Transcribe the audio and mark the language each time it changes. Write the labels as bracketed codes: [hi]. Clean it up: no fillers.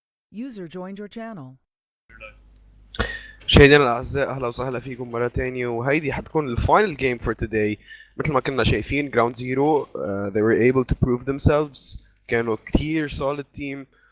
[en] User joined your channel. [ar] مشاهدينا الاعزاء، اهلا وسهلا فيكم مره تانية، وهيدي حتكون الفاينل جيم فور today. مثل ما كنا شايفين جراوند زيرو [en] they were able to prove themselves. [ar] كانوا كتير [en] solid team.